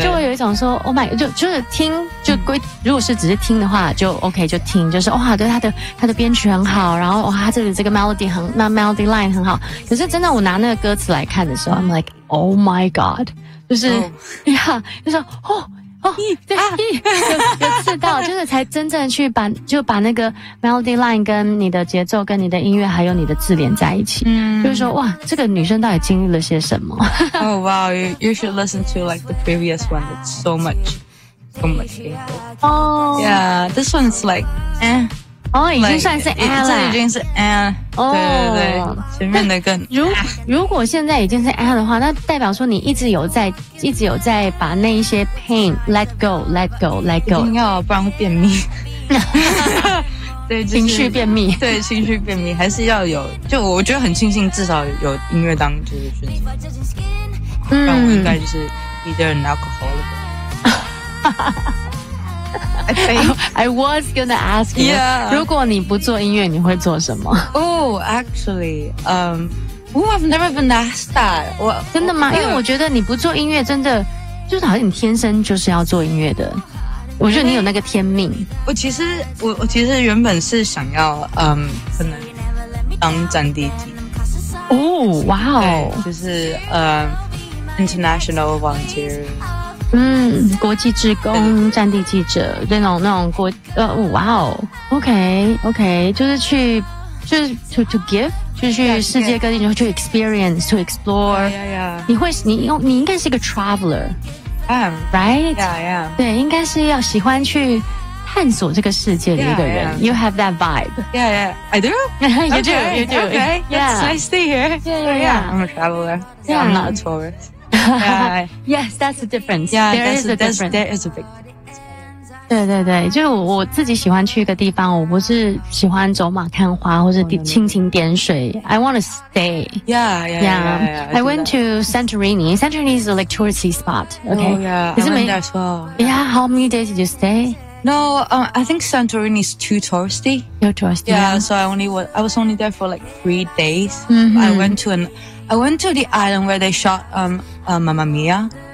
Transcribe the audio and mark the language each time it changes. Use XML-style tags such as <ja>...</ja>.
<zh>就会有一种说</zh> <en>oh my，</en> <zh>就是听就归、嗯，如果是只是听的话就 OK 就听，就是哇，对他的编曲很好，然后哇，这里这个 melody 很那 melody line 很好，可是真的我拿那个歌词来看的时候 ，</zh> <en>I'm like oh my god，</en> <zh>就是呀， oh. yeah, 就是哦。对，知道，就是才真正去把那个 melody line 跟你的节奏、跟你的音乐还有你的字典在一起。嗯，就是说，哇，这个女生到底经历了些什么</zh> <en>？Oh wow, you should listen to like the previous one. It's so much, so much beautiful. Oh, yeah, this one's like,</en> <zh>哦，已经算是 A 了，已经是 A 了。哦，对，前面的更。如果现在已经是 A 的话，那代表说你一直有在把那一些</zh> <en>pain let go, let go, let go。</en> <zh>一定要，不然会便秘。对，就是，情绪便秘。对，情绪便秘还是要有。就我觉得很庆幸，至少有音乐当就是选择。嗯。但我应该就是</zh> <en>either an alcoholic。 I was gonna ask you. Yeah.</en> <zh>如果你不做音乐，你会做什么</zh> <en>？Oh, actually, I've never been asked that.</en> <zh>我真的吗？因为我觉得你不做音乐，真的就是好像你天生就是要做音乐的。我觉得你有那个天命。我其实原本是想要可能当战地记者。哦，哇哦！就是</zh> <en>international volunteer。</en> <zh>嗯，国际志工、战地记者，那种国，哇哦 ，OK， 就是去 give， 去世界各地，然后去 experience，</zh> <en>to explore。 Yeah.</en> <zh>你应该是一个 traveler，</zh> <en>right？ Yeah.</en> <zh>对，应该是要喜欢去探索这个世界的一个人。</zh> <en>Yeah. You have that vibe. Yeah. I do. You do. Okay. Yeah. That's nice to hear. Yeah. I'm a traveler. Yeah. I'm not a tourist. Yes, that's the difference. Yeah, there is a big difference.</en> <zh>对对对，就是我自己喜欢去一个地方，我不是喜欢走马看花或是蜻蜓点水。</zh> <en>I want to stay. Yeah. I went to Santorini. Santorini is a like touristy spot. Okay. Oh, yeah. I went there as well. Yeah. How many days did you stay? No, I think Santorini is too touristy. You're touristy. Yeah. So I was only there for like 3 days.、Mm-hmm. I went to the island where they shot Mamma Mia.</en>